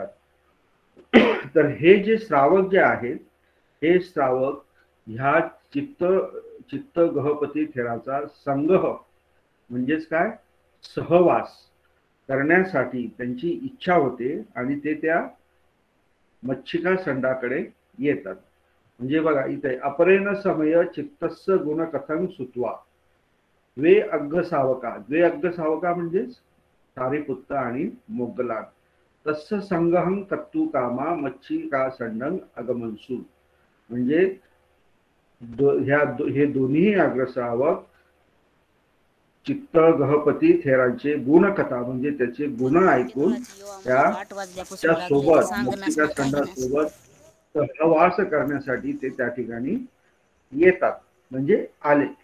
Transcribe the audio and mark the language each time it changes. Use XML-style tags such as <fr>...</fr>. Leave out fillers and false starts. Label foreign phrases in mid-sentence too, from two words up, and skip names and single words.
<mr>तर हे जे श्रावक जे आहेत हे श्रावक ह्या चित्त गहपती थेराचा संग्रह म्हणजेच काय सहवास करण्यासाठी त्यांची इच्छा होते आणि ते त्या मच्छिका संडाकडे येतात. म्हणजे बघा इथे</mr> <pi>अपरेण समय चित्तस्य गुणकथं सुत्वा द्वे अग्ग सावका</pi> <mr>म्हणजेच</mr> <pi>सारीपुत्त आणि मोग्गलान तस्य संगहं कर्तु कामा मच्छिका संडं अगमनसु.</pi> <mr>म्हणजे हे दोन्ही अग्रश्रावक चित्त गहपती थेरांचे गुणकथा म्हणजे त्याचे गुण ऐकून त्या सोबत मच्छिका संडासोबत सहवास करण्यासाठी ते त्या ठिकाणी येतात, म्हणजे आले.</mr>